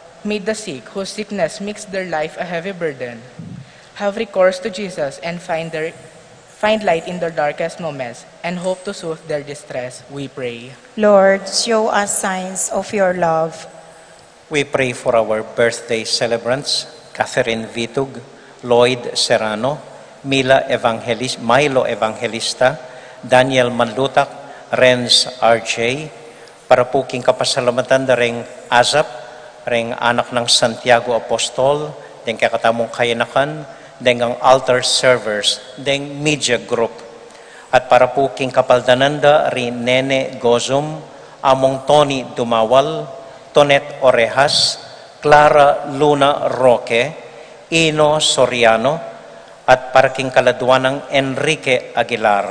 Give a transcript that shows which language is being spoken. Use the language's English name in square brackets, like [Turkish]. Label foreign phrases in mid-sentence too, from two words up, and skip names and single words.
[English] meet the sick whose sickness makes their life a heavy burden, have recourse to Jesus and find light in their darkest moments, and hope to soothe their distress, we pray. Lord, show us signs of your love. We pray for our birthday celebrants, Catherine Vitug, Lloyd Serrano, Milo Evangelista, Daniel Manlutak, Renz RJ, [Pampanga] para po king kapasalamatan da ring Azap, ring anak ng Santiago Apostol, deng kakatamong kayanakan, deng ang [English] altar servers, deng media group. [Pampanga] At para po king kapaldananda rin Nene Gozum, Among Tony Dumawal, Tonet Orejas, Clara Luna Roque, Ino Soriano, at para king kaladuanang Enrique Aguilar.